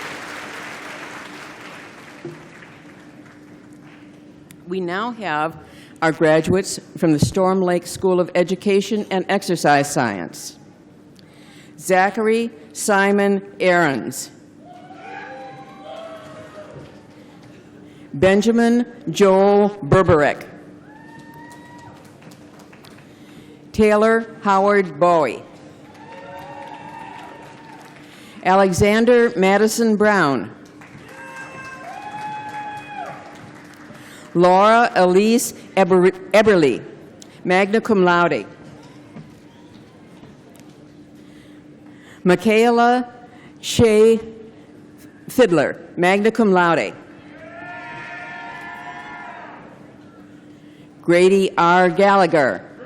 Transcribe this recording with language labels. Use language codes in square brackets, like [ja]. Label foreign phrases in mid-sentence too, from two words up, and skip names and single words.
[en] We now have our graduates from the Storm Lake School of Education and Exercise Science. Zachary Simon Aarons. Benjamin Joel Berberek. Taylor Howard Bowie. Alexander Madison Brown. Laura Elise Eberly, [la] magna cum laude. [en] Michaela Shea Fiddler, [la] magna cum laude. [en] Grady R. Gallagher.